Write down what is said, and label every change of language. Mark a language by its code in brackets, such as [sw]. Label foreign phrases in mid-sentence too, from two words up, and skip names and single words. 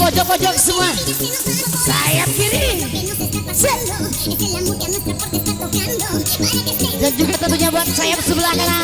[id] Yang di pojok-pojok semua sayap kiri, [es] Es el amor que a nuestra puerta está tocando. Para que esté [id] Dan juga tentunya buat sayap sebelah kanan.